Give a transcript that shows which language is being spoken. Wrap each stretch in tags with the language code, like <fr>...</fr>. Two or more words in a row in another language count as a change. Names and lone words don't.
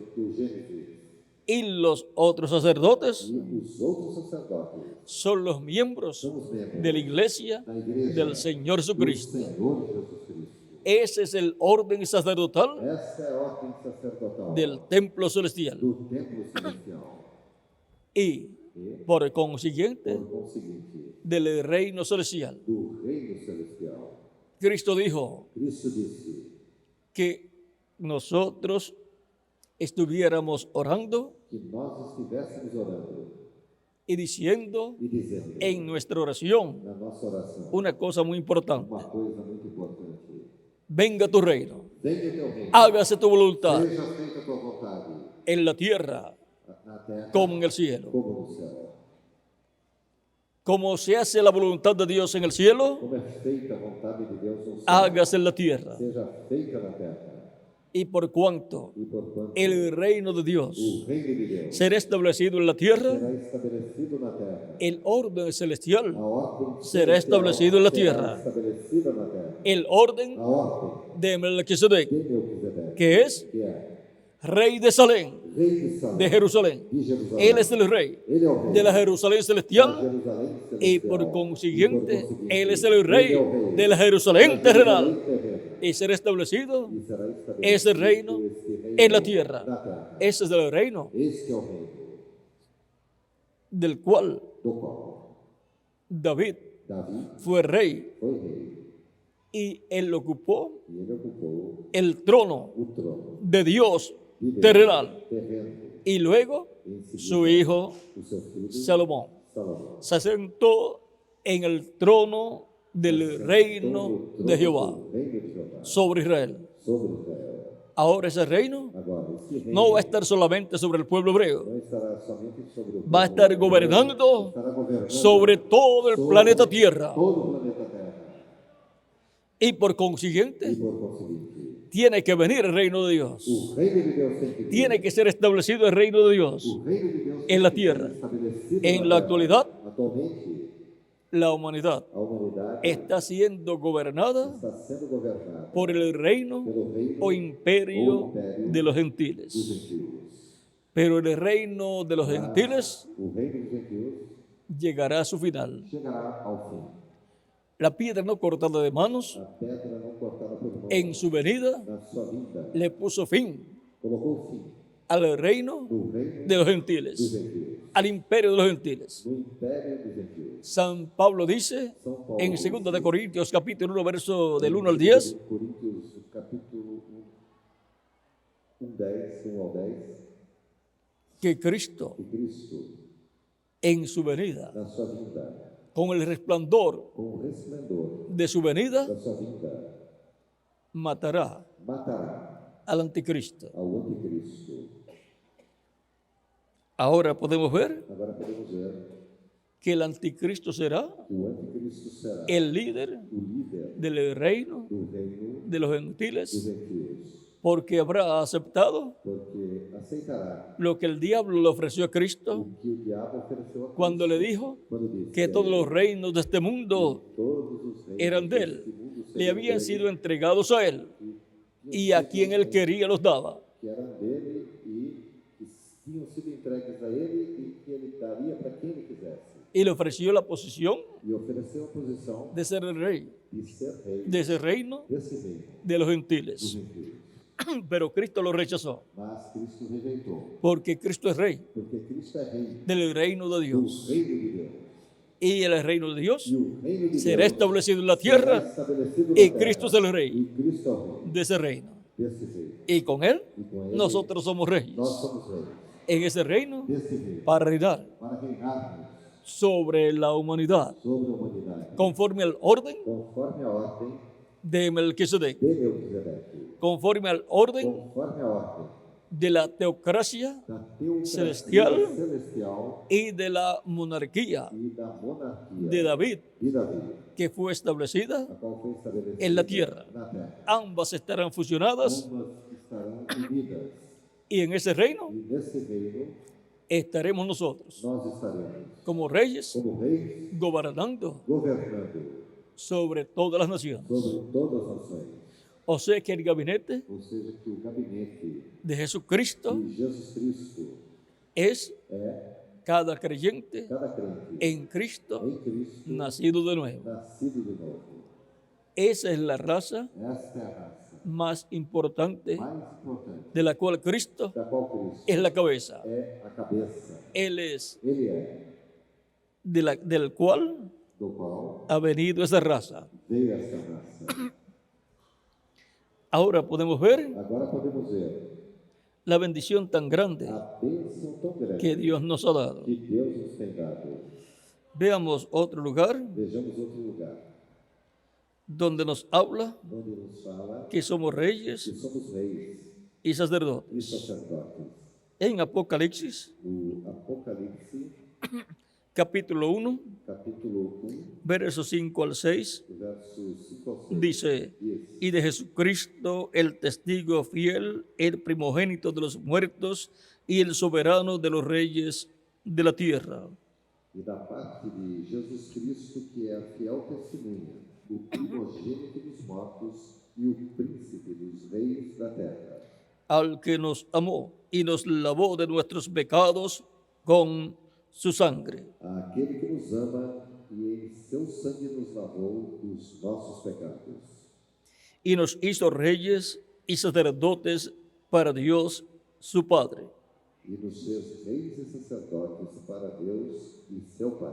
<pt>do Gênesis.</pt> <es>y los otros sacerdotes</es> <pt>E os outros sacerdotes</pt> <es>son los miembros</es> <pt>são os membros</pt> <es>de la iglesia</es> <pt>da igreja</pt> <es>del Señor</es> <pt>do</pt> <es>Jesucristo.</es> <pt>Senhor Jesus Cristo.</pt> <es>Ese es el orden sacerdotal</es> <pt>Essa é a ordem sacerdotal</pt> <es>del templo celestial.</es> <pt>do templo celestial</pt> <es>Y por consiguiente,</es> <pt>por conseguinte</pt> <es>del reino celestial.</es> <pt>do reino celestial.</pt> <es>Cristo dijo</es> <pt>Cristo disse</pt> <es>que nosotros estuviéramos orando</es> <pt>que nós estivéssemos orando</pt> <es>y diciendo</es> <pt>e dizendo</pt> <es>en nuestra oración</es> <pt>na nossa oração</pt> <es>una cosa muy importante:</es> <pt>uma coisa muito importante:</pt> <es>venga tu reino,</es> <pt>venha teu reino,</pt> <es>hágase tu voluntad</es> <pt>seja feita a tua vontade,</pt> <es>en la tierra</es> <pt>na terra</pt> <es>como en el cielo.</es> <pt>como no céu.</pt> <es>Como se hace la voluntad de Dios en el cielo,</es> <pt>Como é feita a vontade de Deus no céu,</pt> <es>hágase en la tierra.</es> <pt>seja feita na terra.</pt> <es>Y por cuanto</es> <pt>E porquanto</pt> <es>el reino de Dios</es> <pt>o reino de Deus</pt> <es>será establecido en la tierra,</es> <pt>será estabelecido na terra.</pt> <es>el orden celestial</es> <pt>A ordem</pt> <es>será establecido en la tierra.</es> <pt>será estabelecida na terra.</pt> <es>El orden</es> <pt>A ordem</pt> <es>de Melquisedec,</es> <pt>de Melquisedeque,</pt> <es>que es</es> <pt>que é</pt> <es>rey de Salem,</es> <pt>rei de Salém,</pt> <es>de Jerusalén.</es> <pt>de Jerusalém.</pt> <es>Él es el rey</es> <pt>Ele é o rei</pt> <es>de la Jerusalén</es> <pt>da</pt> <es>celestial,</es> <pt>Jerusalém</pt> <es>y</es> <pt>celestial.</pt> <es>por consiguiente,</es> <pt>E por consiguiente,</pt> <es>Él es el rey</es> <pt>ele é o rei</pt> <es>de la Jerusalén</es> <pt>da</pt> <es>terrenal.</es> <pt>Jerusalém terrena.</pt> <es>Y será establecido</es> <pt>E será estabelecido</pt> <es>ese reino</es> <pt>este reino</pt> <es>en la tierra.</es> <pt>na terra.</pt> <es>Ese es el reino</es> <pt>Este é o reino</pt> <es>del cual</es> <pt>do qual</pt> <es>David</es> <pt>Davi</pt> <es>fue rey,</es> <pt>foi rei.</pt> <es>y él ocupó</es> <pt>E ele ocupou</pt> <es>el trono</es> <pt>o trono</pt> <es>de Dios</es> <pt>de Deus</pt> <es>terrenal.</es> <pt>terreno.</pt> <es>Y luego</es> <pt>Em seguida,</pt> <es>su hijo</es> <pt>o seu filho</pt> <es>Salomón</es> <pt>Salomão</pt> <es>se sentó en el trono del reino de Jehová</es> <pt>reino de Jehová</pt> <es>sobre Israel.</es> <pt>sobre Israel.</pt> <es>Ahora ese reino</es> <pt>Agora, esse reino</pt> <es>no va a estar solamente sobre el pueblo hebreo,</es> <pt>não estará somente sobre o</pt> <es>va a</es> <pt>povo</pt> <es>estar</es> <pt>hebreu,</pt> <es>gobernando</es> <pt>estará governando</pt> <es>sobre todo el</es> <pt>sobre</pt> <es>planeta Tierra.</es> <pt>todo o planeta Terra.</pt> <es>Y por</es> <pt>E</pt> <es>consiguiente,</es> <pt>por conseguinte,</pt> <es>tiene que venir el reino de Dios.</es> <pt>o reino de Deus tem que vir.</pt> <es>Tiene que ser establecido el reino de Dios.</es> <pt>O reino de Deus</pt> <es>en</es> <pt>tem</pt> <es>la</es> <pt>que</pt> <es>tierra.</es> <pt>ser estabelecido</pt> <es>En</es> <pt>na</pt> <es>la</es> <pt>terra.</pt> <es>actualidad,</es> <pt>Atualmente,</pt> <es>La humanidad</es> <pt>a humanidade</pt> <es>está siendo gobernada</es> <pt>está sendo governada</pt> <es>por el reino</es> <pt>pelo reino</pt> <es>o imperio de los</es> <pt>dos</pt> <es>gentiles.</es> <pt>gentios.</pt> <es>Pero el reino de los</es> <pt>Mas</pt> <es>gentiles</es> <pt>o reino dos gentios</pt> <es>llegará a su final.</es> <pt>chegará ao fim.</pt> <es>La piedra no cortada de manos,</es> <pt>A pedra não cortada por mão,</pt> <es>en su venida,</es> <pt>na sua vinda,</pt> <es>le puso fin</es> <pt>colocou fim</pt> <es>al reino</es> <pt>no reino</pt> <es>de los</es> <pt>dos</pt> <es>gentiles,</es> <pt>gentios,</pt> <es>al imperio de los gentiles.</es> <pt>no império dos gentios.</pt> <es>San Pablo dice</es> <pt>São Paulo</pt> <es>en dice, 2 de Corintios capítulo 1 verso del 1 al 10,</es> <pt>Coríntios, capítulo 10, 1 ao 10,</pt> <es>que Cristo</es> <pt>que Cristo,</pt> <es>en su venida,</es> <pt>na sua vinda,</pt> <es>con el resplandor</es> <pt>com o resplendor</pt> <es>de su venida,</es> <pt>da sua vinda,</pt> <es>matará</es> <pt>matará</pt> <es>al anticristo.</es> <pt>ao anticristo.</pt> <es>Ahora podemos ver</es> <pt>Agora podemos ver</pt> <es>que el anticristo será</es> <pt>que o anticristo será</pt> <es>el líder</es> <pt>o líder</pt> <es>del reino</es> <pt>do reino</pt> <es>de los</es> <pt>dos</pt> <es>gentiles,</es> <pt>gentios,</pt> <es>porque habrá aceptado</es> <pt>porque aceitará</pt> <es>lo que el diablo le ofreció a Cristo</es> <pt>o que o diabo ofereceu a Cristo</pt> <es>cuando le dijo</es> <pt>quando disse</pt> <es>que todos los reinos de este mundo</es> <pt>todos os reinos</pt> <es>eran de él,</es> <pt>deste mundo</pt> <es>le</es> <pt>seriam</pt> <es>habían</es> <pt>dele,</pt> <es>sido entregados a él y a quien él quería los daba.</es> <pt>que eram dele e que tinham sido entregues a ele e que ele daria para quem ele quisesse.</pt> <es>Y le ofreció la posición</es> <pt>E ofereceu a posição</pt> <es>de ser el rey</es> <pt>de ser rei</pt> <es>de ese reino</es> <pt>desse reino</pt> <es>de los</es> <pt>dos</pt> <es>gentiles.</es> <pt>gentios.</pt> <es>Pero Cristo lo rechazó,</es> <pt>Mas Cristo rejeitou,</pt> <es>porque Cristo es rey</es> <pt>porque Cristo é rei</pt> <es>del reino de</es> <pt>do</pt> <es>Dios.</es> <pt>reino de Deus.</pt> <es>Y el reino de Dios</es> <pt>E o reino de</pt> <es>será</es> <pt>Deus</pt> <es>establecido en la</es> <pt>será</pt> <es>tierra</es> <pt>estabelecido na</pt> <es>y</es> <pt>terra.</pt> <es>Cristo es el rey</es> <pt>E Cristo é o rei</pt> <es>de ese reino.</es> <pt>desse reino.</pt> <es>Y con él</es> <pt>E com ele</pt> <es>nosotros somos reyes</es> <pt>nós somos reis</pt> <es>en ese reino</es> <pt>desse reino</pt> <es>para reinar</es> <pt>para reinarmos</pt> <es>sobre la humanidad</es> <pt>sobre a humanidade</pt> <es>conforme al orden</es> <pt>conforme a ordem</pt> <es>de Melquisedec,</es> <pt>de Melquisedeque,</pt> <es>conforme al orden</es> <pt>conforme a ordem</pt> <es>de la teocracia</es> <pt>da teocracia</pt> <es>celestial</es> <pt>celestial</pt> <es>y de la monarquía</es> <pt>e da monarquia</pt> <es>de David,</es> <pt>de Davi,</pt> <es>que fue establecida</es> <pt>a qual foi estabelecida</pt> <es>en la tierra.</es> <pt>na terra.</pt> <es>Ambas estarán fusionadas</es> <pt>Ambas estarão unidas</pt> <es>y en ese reino</es> <pt>e nesse reino</pt> <es>estaremos nosotros</es> <pt>nós estaremos</pt> <es>como reyes</es> <pt>como reis</pt> <es>gobernando</es> <pt>governando</pt> <es>sobre todas las naciones.</es> <pt>sobre todas as nações.</pt> <es>O sea que el gabinete</es> <pt>Ou seja, que o gabinete</pt> <es>de Jesucristo</es> <pt>de Jesus Cristo</pt> <es>es</es> <pt>é</pt> <es>cada creyente</es> <pt>cada crente</pt> <es>en Cristo</es> <pt>em Cristo</pt> <es>nacido de nuevo.</es> <pt>nascido de novo.</pt> <es>Esa es la raza</es> <pt>Esta é a raça</pt> <es>más importante</es> <pt>mais importante</pt> <es>de la cual Cristo</es> <pt>da qual Cristo</pt> <es>es la cabeza.</es> <pt>é a cabeça.</pt> <es>Él es</es> <pt>Ele é</pt> <es>del cual</es> <pt>do qual</pt> <es>ha venido esa raza.</es> <pt>veio esta raça.</pt> <es>Ahora podemos ver</es> <pt>Agora podemos ver</pt> <es>la bendición tan grande</es> <pt>a bênção tão grande</pt> <es>que Dios nos ha dado.</es> <pt>que Deus nos tem dado.</pt> <es>Veamos otro lugar</es> <pt>Vejamos outro lugar</pt> <es>donde nos habla</es> <pt>onde nos fala</pt> <es>que somos</es> <pt>que</pt> <es>reyes</es> <pt>somos reis</pt> <es>y</es> <pt>e</pt> <es>sacerdotes.</es> <pt>sacerdotes.</pt> <es>En Apocalipsis,</es> <pt>O Apocalipse,</pt> <es>capítulo 1,</es> <pt>capítulo 1,</pt> <es>versos 5 al 6,</es> <pt>versos 5 ao 6.</pt> <es>dice, y de Jesucristo, el testigo fiel, el primogénito de los muertos y el soberano de los reyes de la tierra,</es> <pt>E da parte de Jesus Cristo, que é a fiel testemunha, o primogênito dos mortos e o príncipe dos reis da terra,</pt> <es>al que nos amó y nos lavó de nuestros pecados con su sangre,</es> <pt>àquele que nos ama e em seu sangue nos lavou dos nossos pecados,</pt> <es>y nos hizo reyes y sacerdotes para Dios su Padre.</es> <pt>e nos fez reis e sacerdotes para Deus e seu Pai.</pt>